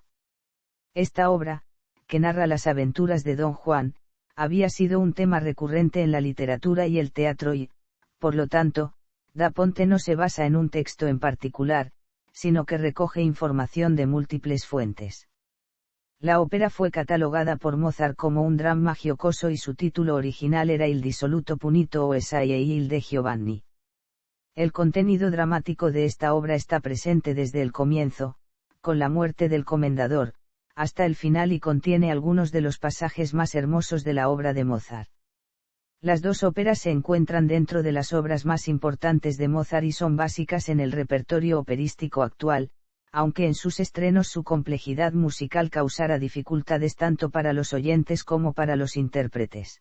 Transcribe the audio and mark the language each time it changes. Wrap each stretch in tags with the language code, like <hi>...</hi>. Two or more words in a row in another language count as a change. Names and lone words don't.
<es>Esta obra, que narra las aventuras de Don Juan, había sido un tema recurrente en la literatura y el teatro y, por lo tanto, Da Ponte no se basa en un texto en particular, sino que recoge información de múltiples fuentes. La ópera fue catalogada por Mozart como un</es> <it>dramma giocoso</it> <es>y su título original era Il dissoluto punito o Esaie il de Giovanni. El contenido dramático de esta obra está presente desde el comienzo, con la muerte del comendador, hasta el final y contiene algunos de los pasajes más hermosos de la obra de Mozart. Las dos óperas se encuentran dentro de las obras más importantes de Mozart y son básicas en el repertorio operístico actual, aunque en sus estrenos su complejidad musical causara dificultades tanto para los oyentes como para los intérpretes.</es>